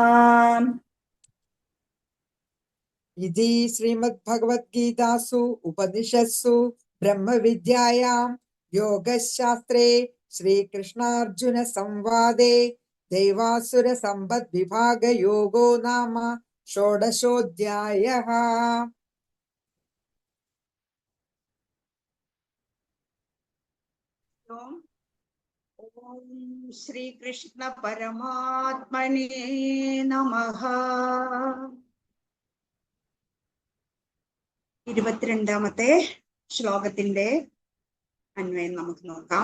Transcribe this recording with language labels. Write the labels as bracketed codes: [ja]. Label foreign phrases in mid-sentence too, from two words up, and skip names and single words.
[sa] इति श्रीमद्भगवद्गीतासु उपनिषत्सु ब्रह्मविद्यायां योगशास्त्रे श्रीकृष्णार्जुनसंवादे दैवासुरसम्पद्विभागयोगो नाम षोडशोऽध्यायः। ഓം ശ്രീകൃഷ്ണ പരമാത്മനേ നമഃ. [ml] 22ാമത്തെ ശ്ലോകത്തിന്റെ അന്വയം നമുക്ക് നോക്കാം.